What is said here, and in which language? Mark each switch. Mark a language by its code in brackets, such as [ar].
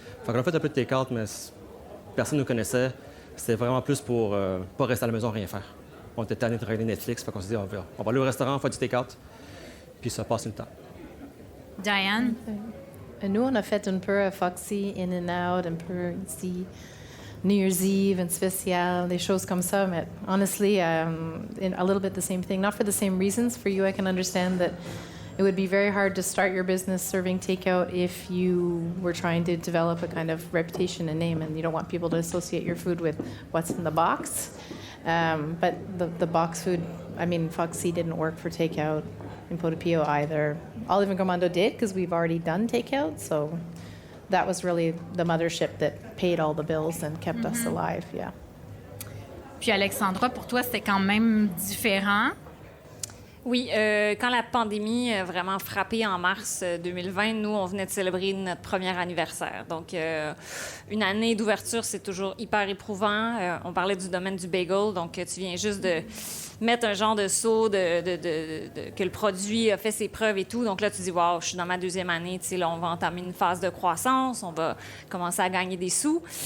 [fr] Fait qu'on a fait un peu de take-out, mais personne ne nous connaissait. C'était vraiment plus pour pas rester à la maison, rien faire. On était tannés de regarder Netflix, fait qu'on s'est dit, on va aller au restaurant, on va faire du take-out, puis ça passe le temps. Diane? Nous, on a fait un peu Foxy, In and Out, un peu ici, New Year's Eve, un spécial, des choses comme ça. [en] Mais honestly, a little bit the same thing. Not for the same reasons. For you, I can understand that it would be very hard to start your business serving takeout if you were trying to develop a kind of reputation and name, and you don't want people to associate your food with what's in the box. But the box food, I mean, Foxy didn't work for takeout. In Peau d'Épiou either. Olive and Gourmando did because we've already done takeout, so that was really the mothership that paid all the bills and kept us alive, yeah. [fr] Puis Alexandra, pour toi, c'était quand même différent? Oui, quand la pandémie a vraiment frappé en mars 2020, nous, on venait de célébrer notre premier anniversaire. Donc, une année d'ouverture, c'est toujours hyper éprouvant. On parlait du domaine du bagel, donc tu viens juste de mettre un genre de saut que le produit a fait ses preuves et tout. Donc là, tu dis, wow, je suis dans ma deuxième année, tu sais, là, on va entamer une phase de croissance, on va commencer à gagner des sous.